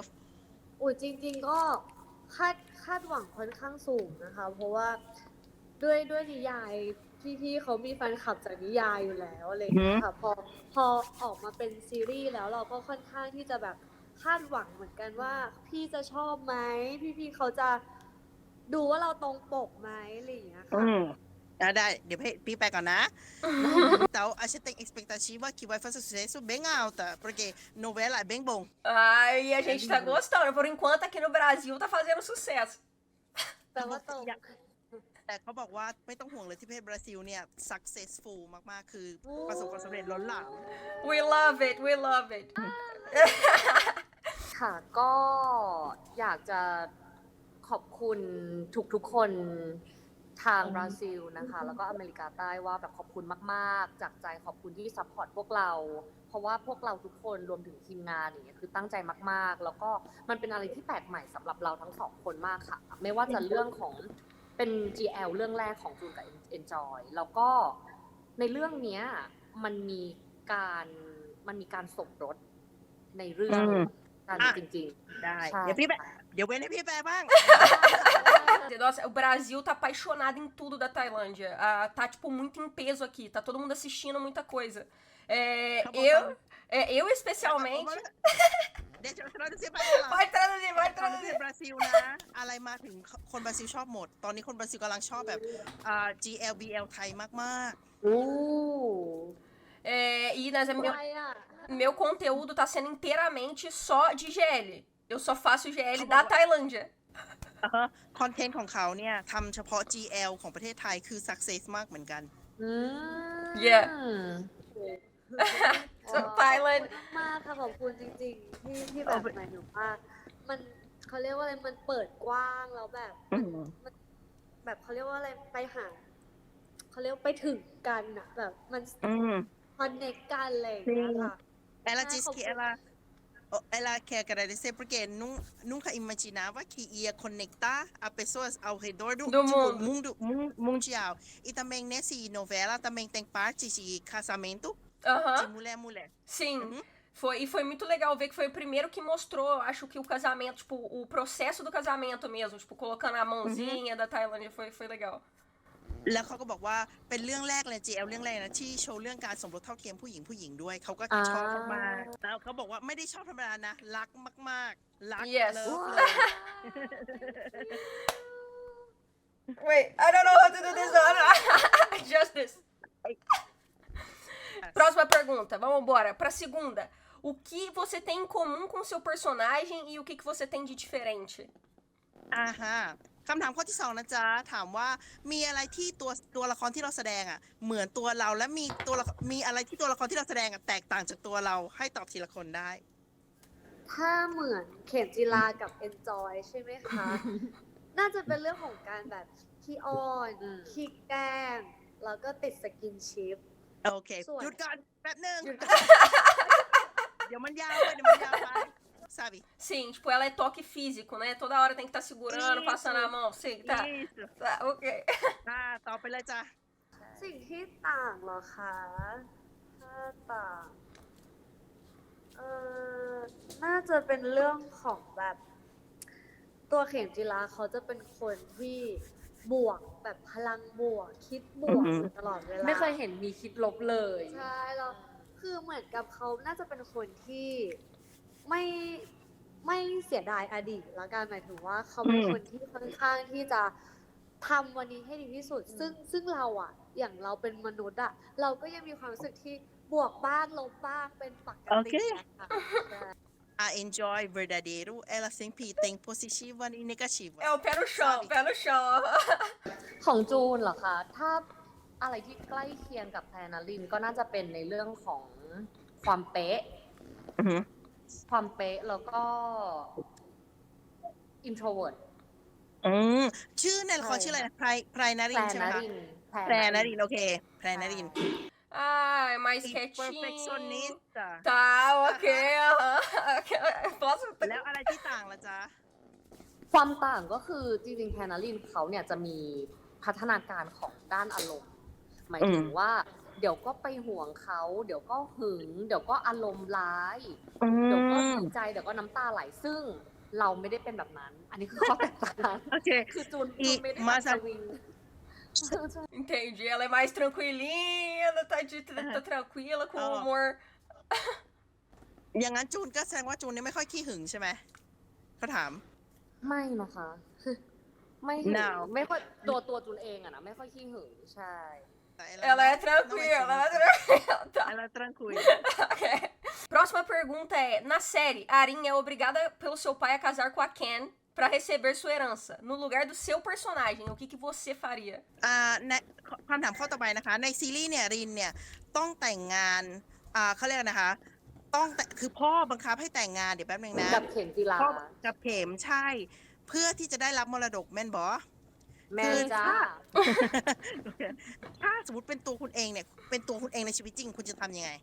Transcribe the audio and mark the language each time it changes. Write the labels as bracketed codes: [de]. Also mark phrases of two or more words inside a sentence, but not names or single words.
[th] อุ้ยจริงๆก็คาดหวังค่อนข้างสูงนะคะเพราะว่าด้วยนิยายพี่เขามีแฟนคลับจากนิยายอยู่แล้วอะไรอย่างเงี้ยค่ะพอออกมาเป็นซีรีส์แล้วเราก็ค่อนข้างที่จะแบบคาดหวังเหมือนกันว่าพี่จะชอบไหมพี่เขาจะดูว่าเราตรงปกไหมอะไรอย่างเงี้ยค่ะ ได้เดี๋ยวพี่ไปก่อนนะ [pt] Então a gente tem expectativa que vai fazer sucesso bem alta porque novela é bem bom Ai, a gente tá gostando. Por enquanto aqui no Brasil tá fazendo sucesso. [th] แปลว่าตรง แต่เขาบอกว่าไม่ต้องห่วงเลยที่ประเทศบราซิลเนี่ย successful มากๆคือประสบความสำเร็จล้นหลาม [en] We love it, we love it. [th] ค่ะก็อยากจะขอบคุณทุกคนทางบราซิลนะคะแล้วก็อเมริกาใต้ว่าแบบขอบคุณมาก ๆจากใจขอบคุณที่ซัพพอร์ตพวกเราเพราะว่าพวกเราทุกคนรวมถึงทีมงานอย่างเงี้ยคือตั้งใจมากๆแล้วก็มันเป็นอะไรที่แปลกใหม่สำหรับเราทั้งสองคนมากค่ะไม่ว่าจะเรื่องของเป็น GL เรื่องแรกของจูนกับ Enjoy แล้วก็ในเรื่องเนี้ยมันมีการสมรสในเรื่องกันจริงๆ ได้เดี๋ยวเว้นให้พี่แปลบ้าง [pt] Nossa, o Brasil tá apaixonado em tudo da Tailândia. Tá, tipo, muito em peso aqui. Tá todo mundo assistindo muita coisa. Eu especialmente... [th] เดี๋ยวจะทราบสิไป [pt] Vai traduzir. [th] บราซิลนะอะไรมาถึงคนบราซิลชอบหมดตอนนี้คนบราซิลกำลังชอบแบบGLBL ไทยมาก [pt] E meu conteúdo tá sendo inteiramente só de GL. Eu só faço GL da Tailândia. [th] คอนเทนต์ของเขาเนี่ยทำเฉพาะ GL ของประเทศไทยคือ success มากเหมือนกัน [en] Yeah. So Thailand [th] มากค่ะขอบคุณจริงๆที่แบบหมายถึงว่ามันเขาเรียกว่าอะไรมันเปิดกว้างแล้วแบบมันแบบเขาเรียกว่าอะไรไปหาเขาเรียกไปถึงกันอะแบบมันคอนเนคกันอะไรอย่างเงี้ยค่ะ [pt] Ela disse que ela quer agradecer porque nunca imaginava que ia conectar as pessoas ao redor do mundo mundial. E também nessa novela também tem parte de casamento de mulher. Sim. Foi muito legal ver que foi o primeiro que mostrou, acho que o casamento, tipo, o processo do casamento mesmo, tipo, colocando a mãozinha da Tailândia, foi legal. [th] แล้วเขาก็บอกว่าเป็นเรื่องแรกเลย GL เรื่องแรกนะที่โชว์เรื่องการสมรสเท่าเทียมผู้หญิงด้วยเขาก็ชอบมากแล้วเขาบอกว่าไม่ได้ชอบธรรมดานะรักมากๆรัก [en] Yes. [th] เลย [en] Wait, I don't know how to do this one. Just this. [pt] Próxima pergunta, vamos embora. Pra segunda. o que você tem em comum com o seu personagem e o que você tem de diferente? [th] อ่าฮะคำถามข้อที่สองนะจ๊ะถามว่ามีอะไรที่ตัวละครที่เราแสดงอ่ะเหมือนตัวเราและมีอะไรที่ตัวละครที่เราแสดงอ่ะแตกต่างจากตัวเราให้ตอบทีละคนได้ ถ้าเหมือนเข็มจีรากับ Enjoy ใช่ไหมคะ น่าจะเป็นเรื่องของการแบบขี้อ้อนขี้แกล้งแล้วก็ติดสกินชิป โอเค ส่วน หยุดก่อนแป๊บหนึง หยุด เดี๋ยวมันยาวไปเดี๋ยวมันยาวไป sabe [pt] Sim, tipo, ela é toque físico, né? Toda hora tem que estar segurando, Isso. passando a mão. Sim, tá. isso Tá, ok. [th] ต่อไปเลยจ้ะ สิ่งที่ต่างเหรอคะถ้าต่างน่าจะเป็นเรื่องของแบบตัวเข็มจีราเขาจะเป็นคนที่บวกแบบพลังบวกคิดบวกอยู่ตลอดเวลา ไม่เคยเห็นมีคิดลบเลย ใช่แล้วคือเหมือนกับเขาน่าจะเป็นคนที่ไม่เสียดายอดีตแล้วกันหมายถึงว่าเขาเป็นคนที่ค่อนข้างที่จะทำวันนี้ให้ดีที่สุด ซึ่งเราอะอย่างเราเป็นมนุษย์อะเราก็ยังมีความรู้สึกที่บวกบ้างลบบ้างเป็นปกตินะคะ [pt] A enjoy verdadeiro ela sempre tem positiva e negativa É o pé no chão, Sabe? pé no chão. [th] ของจูนเหรอคะ ถ้าอะไรที่ใกล้เคียงกับแพรนารินก็น่าจะเป็นในเรื่องของความเป๊ะ อือฮึ ความเป๊ะแล้วก็ introvert อืมชื่อในละครชื่ออะไรนะไพรนาริ แพร นใช่ไหม นา คะ ริน แพรนารินโอเคแพรนาริน [pt] Ai, mais E quietinho. perfeccionista Tá, ok. aham. Posso? [th] แล้วอะไรที่ต่างล่ะจ๊ะ ความต่างก็คือจริงๆแพรนารินเขาเนี่ยจะมีพัฒนาการของด้านอารมณ์ หมายถึงว่า เดี๋ยวก็ไปห่วงเขา เดี๋ยวก็หึง เดี๋ยวก็อารมณ์ร้าย เดี๋ยวก็ดีใจ เดี๋ยวก็น้ำตาไหล ซึ่งเราไม่ได้เป็นแบบนั้น อันนี้คือข้อแตกต่าง โอเค คือจูน [pt] E [th] ไม่ได้ [pt] mas [th] แบบ a- สวิง [pt] Entendi. Ela é mais tranquilinha, ela tá tranquila, com Ó. humor. [th] อย่างนั้นจูนก็แสดงว่าจูนนี่ไม่ค่อยขี้หึงใช่ไหมเขาถาม ไม่นะคะ ไม่หึง [en] No [th] ไม่ค่อยตัวจูนเองอะนะไม่ค่อยขี้หึงใช่ [pt] Ela é tranquila, ela é tranquila. Tá. Ela é tranquila Ok. Próxima pergunta é: na série, a Arin é obrigada pelo seu pai a casar com a Ken pra receber sua herança. No lugar do seu personagem, o que você faria? [th] ในคำถามข้อต่อไปนะคะ ในซีรีส์เนี่ยรินเนี่ยต้องแต่งงานเขาเรียกนะคะ คือพ่อบังคับให้แต่งงานเดี๋ยวแป๊บนึงนะ กับเข็มจีรา พ่อกับเข็มใช่ เพื่อที่จะได้รับมรดกแม่นบอ แม่จ้า ถ้าสมมติเป็นตัวคุณเองเนี่ยเป็นตัวคุณเองในชีวิตจริงคุณจะทำยังไง